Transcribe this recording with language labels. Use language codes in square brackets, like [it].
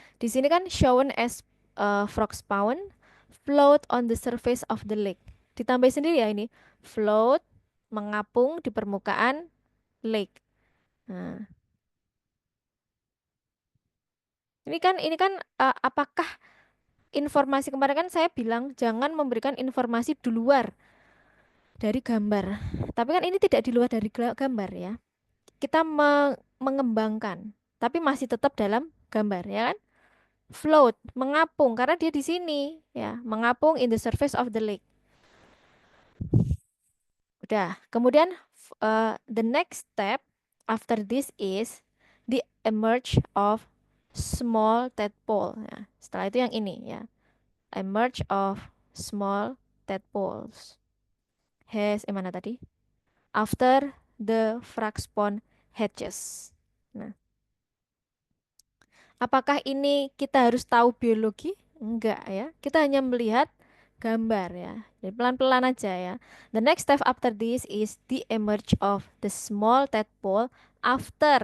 [id] Di sini kan [en] shown as frog spawn float on the surface of the lake. [id] Ditambah sendiri ya ini. Float, mengapung di permukaan lake. Nah, ini kan apakah informasi kemarin kan saya bilang jangan memberikan informasi di luar dari gambar. Tapi kan ini tidak di luar dari gambar ya. Kita mengembangkan, tapi masih tetap dalam gambar ya kan? Float, mengapung karena dia di sini ya, mengapung [en] in the surface of the lake. [id] Udah. Kemudian [en] the next step after this is the emerge of small tadpole. [id] Ya, setelah itu yang ini ya. [en] Emerge of small tadpoles. [id] Mana tadi? [en] After the frog spawn hatches. [id] Nah, apakah ini kita harus tahu biologi? Enggak ya. Kita hanya melihat gambar ya. Jadi pelan-pelan aja ya. [en] The next step after this is the emerge of the small tadpole after.